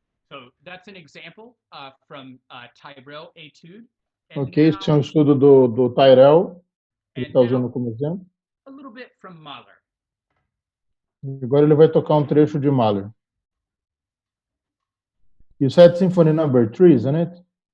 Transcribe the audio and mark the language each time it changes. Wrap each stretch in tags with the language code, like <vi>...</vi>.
<en>So that's an example from Tyrell Etude.</en> <pt>Ok, esse é um estudo do Tyrell, que ele está usando como exemplo.</pt> <en>A little bit from Mahler.</en> <pt>Agora ele vai tocar um trecho de Mahler.</pt> <en>You said Symphony Number 3, isn't it?</en>